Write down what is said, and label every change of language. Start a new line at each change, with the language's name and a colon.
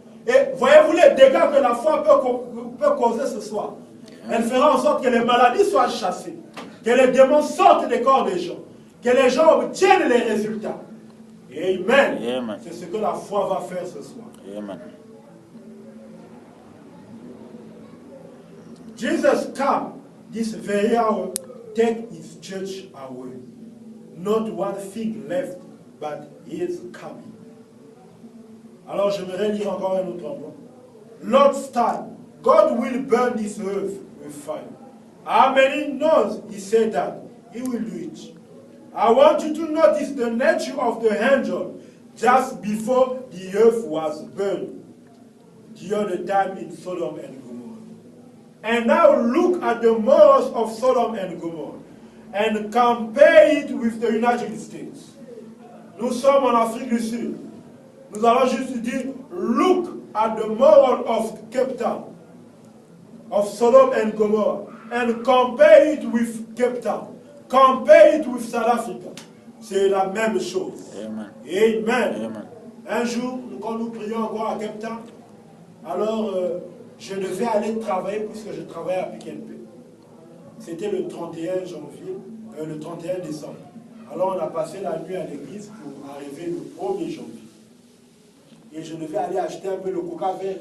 French: Et voyez-vous les dégâts que la foi peut causer ce soir? Amen. Elle fera en sorte que les maladies soient chassées, que les démons sortent des corps des gens, que les gens obtiennent les résultats. Amen. Amen. C'est ce que la foi va faire ce soir. Amen.
English: Jesus come this very hour, take his church away. Not one thing left, but he is coming.
French: Alors j'aimerais lire encore un autre endroit.
English: Lord's time, God will burn this earth with fire. How many knows he said that? He will do it. I want you to notice the nature of the angel just before the earth was burned the other time in Sodom and Gomorrah. And now look at the morals of Sodom and Gomorrah and compare it with the United States.
French: Nous sommes en Afrique du Sud. Nous allons juste dire,
English: look at the moral of Cape Town, of Sodom and Gomorrah, and compare it with Cape Town. Compare it with South Africa.
French: C'est la même chose. Amen. Amen. Amen. Un jour, quand nous prions encore à Cape Town, alors je devais aller travailler puisque je travaillais à Pick n Pay. C'était le 31 janvier, le 31 décembre. Alors on a passé la nuit à l'église pour arriver le 1er janvier. Et je devais aller acheter un peu le coca